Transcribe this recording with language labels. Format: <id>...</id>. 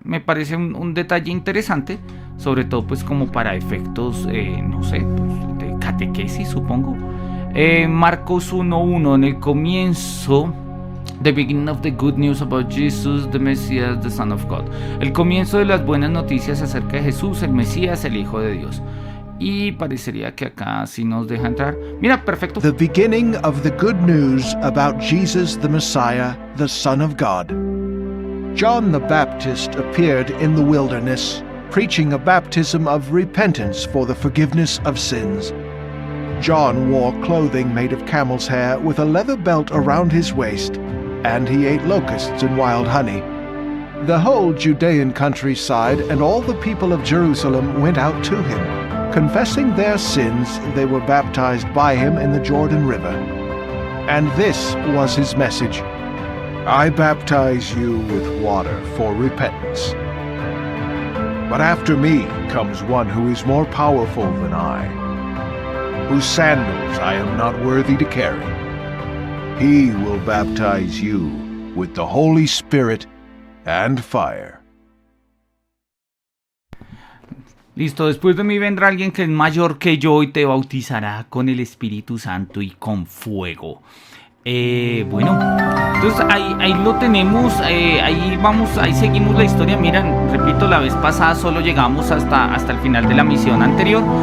<es>me parece un detalle interesante, sobre todo pues como para efectos, no sé, pues, de catequesis, supongo.</es> <en>Marcos 1:1,</en> <es>en el comienzo,</es> <en>the beginning of the good news about Jesus, the Messiah, the Son of God.</en> <es>El comienzo de las buenas noticias acerca de Jesús, el Mesías, el Hijo de Dios. Y parecería que acá sí nos deja entrar. Mira, perfecto.</es> <en>The beginning of the good news about Jesus the Messiah, the Son of God. John the Baptist appeared in the wilderness, preaching a baptism of repentance for the forgiveness of sins. John wore clothing made of camel's hair with a leather belt around his waist, and he ate locusts and wild honey. The whole Judean countryside and all the people of Jerusalem went out to him. Confessing their sins, they were baptized by him in the Jordan River. And this was his message. I baptize you with water for repentance. But after me comes one who is more powerful than I, whose sandals I am not worthy to carry. He will baptize you with the Holy Spirit and fire.</en> <es>Listo, después de mí vendrá alguien que es mayor que yo y te bautizará con el Espíritu Santo y con fuego. Bueno, entonces ahí lo tenemos, ahí vamos, ahí seguimos la historia. Miren, repito, la vez pasada solo llegamos hasta el final de la misión anterior.</es>